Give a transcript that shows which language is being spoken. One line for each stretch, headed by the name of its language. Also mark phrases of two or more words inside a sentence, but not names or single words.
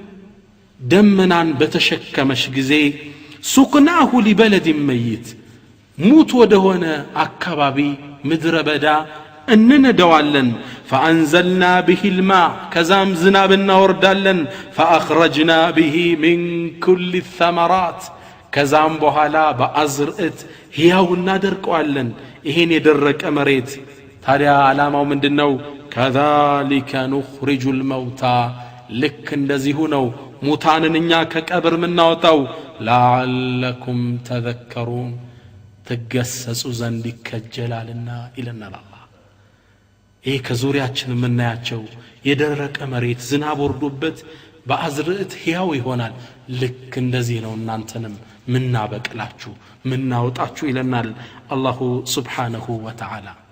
Amharic: ደመናን በተሸከመሽ ጊዜ ሱቅናሁ
Arabic: لبلد ميت
Amharic: ሙት ወደሆነ አካባቢ ምድረ በዳ እንነደዋለን
Arabic: فانزلنا به الماء
Amharic: ከዛም ዝናብ እናወርዳለን
Arabic: فاخرجنا به من كل الثمرات
Amharic: ከዛም በኋላ በአዝርዕት ሕያው እናደርቀዋለን ይሄን የደረቀ መሬት ታዲያ ዓላማው ምንድነው
Arabic: كذلك نخرج الموتى
Amharic: ልክ እንደዚሁ ነው ሙታንን እኛ ከቀብር ምናወጣው
Arabic: لعلكم تذكرون
Amharic: ትገሰጹ ዘንድ ይከጀላልና ይለናል አላህ ይህ ከዙሪያችን የምናያቸው የደረቀ መሬት ዝናብ ወርዶበት በአዝርዕት ሕያው ይሆናል ልክ እንደዚህ ነው እናንተንም ምናበቅላችሁ ምናወጣችሁ ይለናል
Arabic: الله سبحانه وتعالى